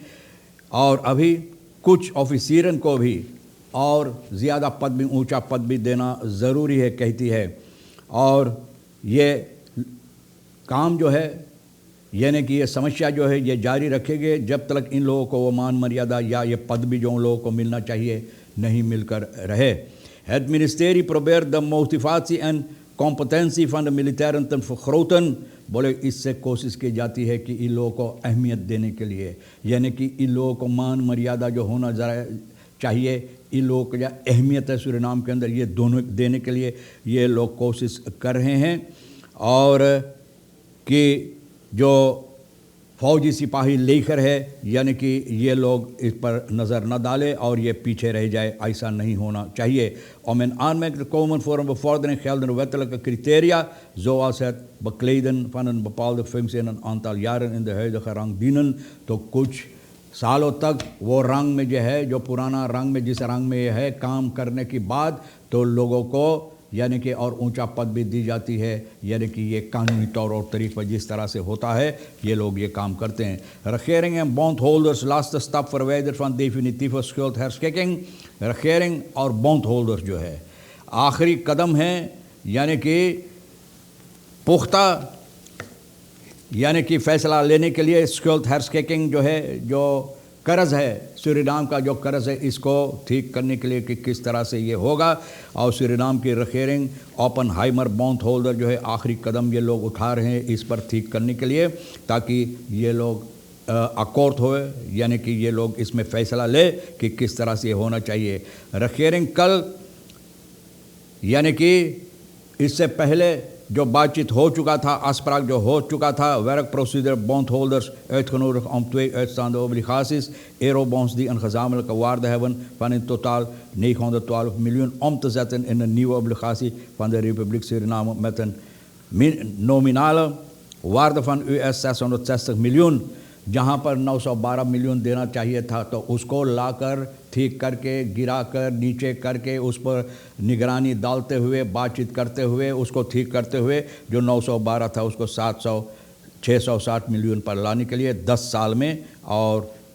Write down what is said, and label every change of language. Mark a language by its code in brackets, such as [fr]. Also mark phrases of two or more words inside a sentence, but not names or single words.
[hi] और अभी कुछ ऑफिसरन को भी और ज़्यादा पद भी, ऊंचा पद भी देना ज़रूरी है कहती है। और ये काम जो है यानी कि ये समस्या जो है ये जारी रखेंगे जब तक इन लोगों को वो मान मर्यादा या ये पद भी जो उन लोगों को मिलना चाहिए नहीं मिलकर रहे। [nl] Het ministerie probeert de motivatie en competentie van de militairen te vergroten। [hi] बोले इससे कोशिश की जाती है कि इन लोगों को अहमियत देने के लिए, यानी कि इन लोगों को मान मर्यादा जो होना ज़रा चाहिए, इन लोगों को जो अहमियत है सूरीनाम के अंदर, ये दोनों देने के लिए ये लोग कोशिश कर रहे हैं। और कि जो फौजी सिपाही लेकर है यानी कि ये लोग इस पर नज़र न डालें और ये पीछे रह जाए, ऐसा नहीं होना चाहिए। [nl] Om in aanmerking te komen voor een bevordering gelden wettelijke criteria, zoals het bekleden van een bepaalde functie en een aantal jaren in de huidige rang dienen। [hi] तो कुछ सालों तक वो रंग में जो है, जो पुराना रंग में जिस रंग में है काम करने के बाद तो लोगों को यानी कि और ऊंचा पद भी दी जाती है, यानी कि ये कानूनी तौर और तरीक़ पर जिस तरह से होता है ये लोग ये काम करते हैं। [nl] Regering en bondholders, laatste stap verwijderd van definitieve schuldherschikking। [hi] regering और bondholders जो है आखिरी कदम है, यानी कि पुख्ता यानी कि फ़ैसला लेने के लिए schuldherschikking जो है, जो कर्ज़ है सूरीनाम का, जो कर्ज़ है इसको ठीक करने के लिए कि किस तरह से ये होगा। और सूरीनाम की रखेरिंग ओपनहाइमर बॉन्ड होल्डर जो है आखिरी कदम ये लोग उठा रहे हैं इस पर ठीक करने के लिए, ताकि ये लोग अकॉर्ड होए, यानी कि ये लोग इसमें फ़ैसला ले कि किस तरह से होना चाहिए। रखेरिंग कल यानी कि इससे पहले जो बातचीत हो चुका था, afspraak जो हो चुका था, [nl] werkprocedure bondholders uitgenodigd om 2 uitstaande obligaties, eurobonds die een gezamenlijke waarde hebben van in totaal 912 miljoen om te zetten in een nieuwe obligatie van de Republiek Suriname met een nominale waarde van US 660 miljoen, [hi] जहाँ पर 912 मिलियन देना चाहिए था, तो उसको लाकर ठीक करके गिराकर नीचे करके उस पर निगरानी डालते हुए बातचीत करते हुए उसको ठीक करते हुए जो 912 था उसको 660 मिलियन पर लाने के लिए 10 साल में और